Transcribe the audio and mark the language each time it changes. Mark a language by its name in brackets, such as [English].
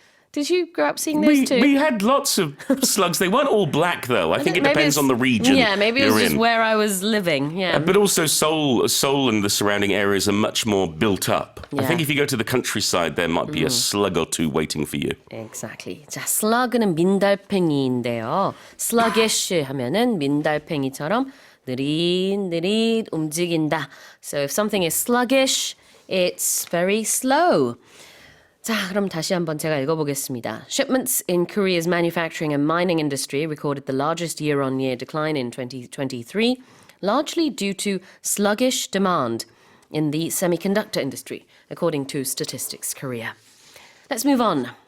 [English] Did you grow up seeing those too? We had lots of slugs. They weren't all black, though. I think it depends on the region. Yeah, maybe it was just in. where I was living. Yeah, But also Seoul and the surrounding areas are much more built up. I think if you go to the countryside, there might be a slug or two waiting for you. Exactly. [Korean] 자, slug는 민달팽이인데요. sluggish 하면은 민달팽이처럼 느릿느릿 움직인다. [English] So if something is sluggish, it's very slow. [Korean] 자, 그럼 다시 한번 제가 읽어보겠습니다. [English] Shipments in Korea's manufacturing and mining industry recorded the largest year-on-year decline in 2023, largely due to sluggish demand in the semiconductor industry, according to Statistics Korea. Let's move on.